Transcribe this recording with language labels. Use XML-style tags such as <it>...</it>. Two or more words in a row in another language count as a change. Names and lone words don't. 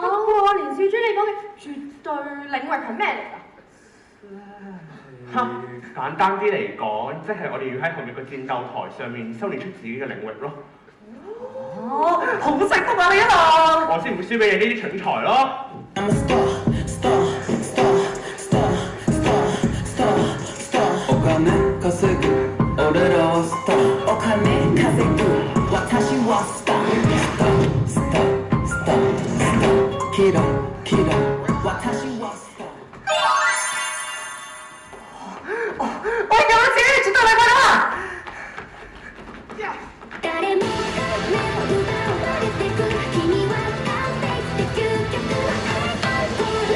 <yue>不過連少珠你講嘅絕對領域係咩嚟㗎？簡單啲嚟講，即係我哋要喺後面個戰鬥台上面修練出自己嘅領域咯。哦，好識得啊你一路！我先唔會輸俾你呢啲蠢材咯。</yue> <ja>お金稼ぐ俺らはスターお金稼ぐ私はスターキラキラ私はスター</ja> <yue>我有自己絕對領域啦！</yue> <ja>誰もが目を奪われてく君は完璧で究極は愛</ja>